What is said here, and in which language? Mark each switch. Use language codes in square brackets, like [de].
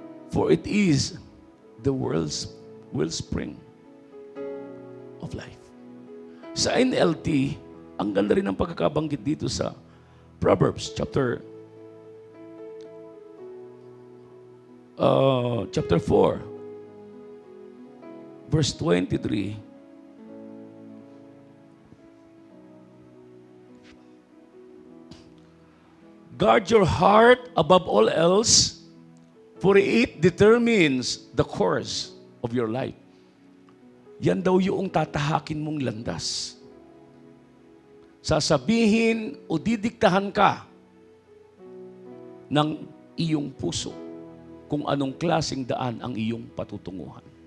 [en] For it is the world's wellspring of life. [tl] Sa NLT, ang ganda rin ang pagkakabanggit dito sa Proverbs chapter 4, verse 23. [en] Guard your heart above all else, for it determines the course of your life. [tl] Yan daw yung tatahakin mong landas. Sasabihin o didiktahan ka ng iyong puso kung anong klaseng daan ang iyong patutunguhan.